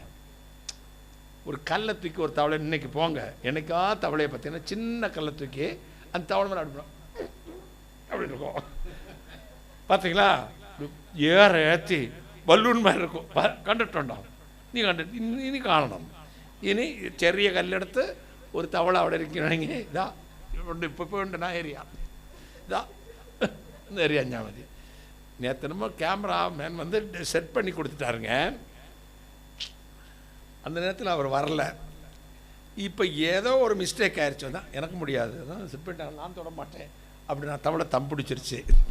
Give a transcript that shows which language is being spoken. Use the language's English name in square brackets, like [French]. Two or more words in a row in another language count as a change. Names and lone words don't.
[Tamil] ஒரு கல்லை தூக்கி ஒரு தவளை, இன்னைக்கு போங்க என்னைக்கா தவளையை பார்த்தீங்கன்னா சின்ன கல்லை தூக்கி அந்த தவளை மேலே அடிப்போம் அப்படி இருக்கும். பார்த்தீங்களா? ஏற்றி பலூன் மாதிரி இருக்கும். கண்டுட்டோண்டா நீ இனி காணணும். இனி [Malayalam] ചെറിയ കല്ലെടുത്ത് ഒരു തവള അവിടെ ഇരിക്കണമെങ്കിൽ ഇതാ ഉണ്ട്, ഇപ്പോൾ ഉണ്ട് [Tamil] நான் ஏரியா இதா இந்த ஏரியா ஞாபகம் மதி. நேற்று நம்ம [English] camera man [Tamil] செட் பண்ணி கொடுத்துட்டாருங்க. அந்த நேரத்தில் அவர் வரல. இப்போ ஏதோ ஒரு மிஸ்டேக் ஆயிடுச்சு தான், எனக்கு முடியாது, அதான் செட் பண்ணிட்டாங்க, நான் தொட மாட்டேன் அப்படி நான் தவளை தம் பிடிச்சிருச்சு.